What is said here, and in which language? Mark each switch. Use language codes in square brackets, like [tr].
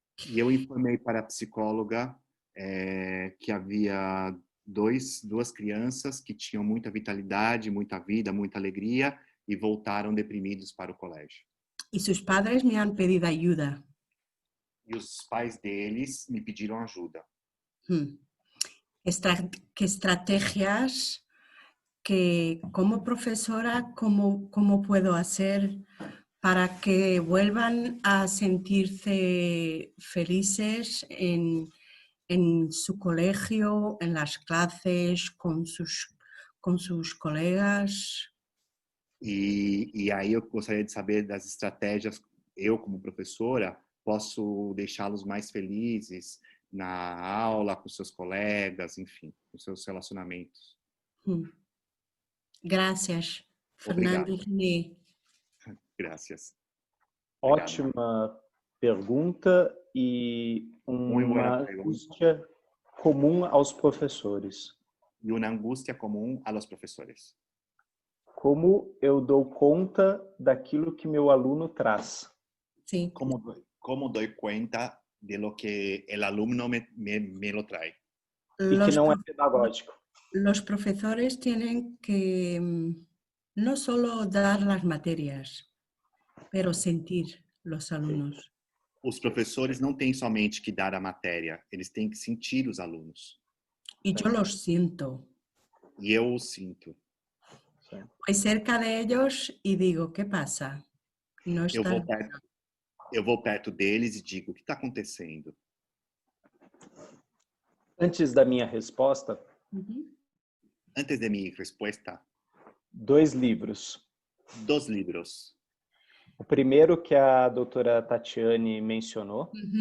[pt] E eu informei para a psicóloga que havia duas crianças que tinham muita vitalidade, muita vida, muita alegria e voltaram deprimidos para o colégio. [es] E sus padres me han pedido ayuda. [pt] E os pais deles me pediram ajuda. [es] ¿Qué estrategias que como profesora, ¿cómo puedo hacer para que vuelvan a sentirse felices en su colegio, en las clases, con sus colegas? [pt] E aí eu gostaria de saber das estratégias, eu como professora, posso deixá-los mais felizes na aula, com seus colegas, enfim, com seus relacionamentos. [es] Gracias, Fernando René. Gracias. [pt] Ótima pergunta e uma angústia comum aos professores. E uma angústia comum aos professores. Como eu dou conta daquilo que meu aluno traz? Sim. Como dou conta [es] de lo que el alumno me lo trae? [pt] E que não é pedagógico. [es] Los profesores tienen que no solo dar las materias, pero sentir los alumnos. [pt] Os professores não têm somente que dar a matéria, eles têm que sentir os alunos. [es] Y yo los siento. [pt] E eu os sinto. [es] Voy cerca de ellos y digo, ¿qué pasa? No [pt] Eu vou perto deles e digo, o que está acontecendo? Antes da minha resposta, Antes de minha resposta, 2 livros. 2 livros. O primeiro que a doutora Tatiane mencionou.